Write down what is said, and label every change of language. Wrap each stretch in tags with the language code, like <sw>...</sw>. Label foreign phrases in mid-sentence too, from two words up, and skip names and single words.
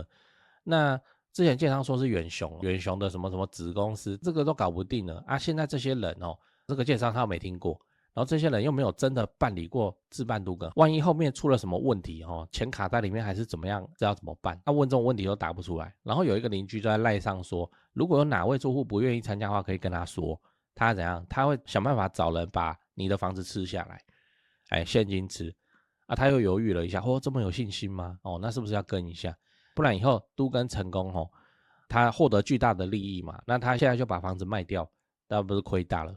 <zh>那之前建商說是遠雄的什麼什麼子公司，這個都搞不定了現在這些人這個建商他沒聽過，然後這些人又沒有真的辦理過自辦都更，萬一後面出了什麼問題錢卡在裡面還是怎麼樣，這要怎麼辦？問這種問題都答不出來。然後有一個鄰居就在賴上說，如果有哪位住戶不願意參加的話，可以跟他說，他怎樣，他會想辦法找人把你的房子吃下來，現金吃。他又猶豫了一下，這麼有信心嗎？那是不是要跟一下？不然以後都更成功他獲得巨大的利益嘛，那他現在就把房子賣掉，那不是虧大了？</zh>